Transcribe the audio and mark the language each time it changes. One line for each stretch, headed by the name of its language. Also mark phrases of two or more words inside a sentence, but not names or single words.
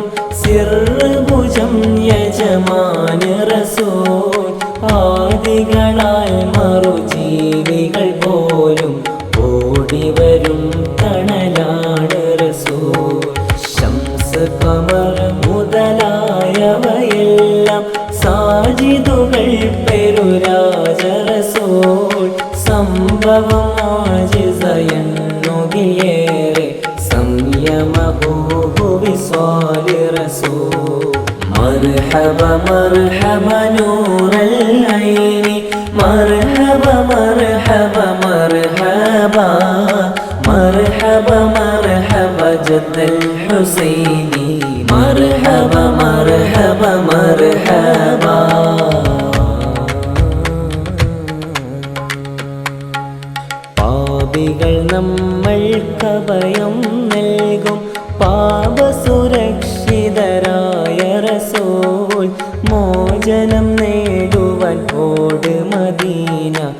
Malayalam: സിർഭുജം യജമാന് റസൂൽ ആദികളാൽ മറുജീവികൾ പോലും ഓടിവരും തണലാണ് റസൂൽ ശംസ് ഖമർ മുതലായവയെല്ലാം സാജിദുകൾ പെരുരാജ റസൂൽ സംഭവം മോജിസയെണ്ണുകിലേറെ സംയമഹൂവിസ്വാലി റസൂൽ
Arabic: مرحبا مرحبا نور العين مرحبا مرحبا مرحبا مرحبا مرحبا جد الحسين مرحبا مرحبا مرحبا
Malayalam: പാപികൾ നമ്മൾക്കഭയം നൽകും പാപസുരക്ഷിതരായ റസൂൽ മോചനം നേടുവാൻ ഓട് മദീന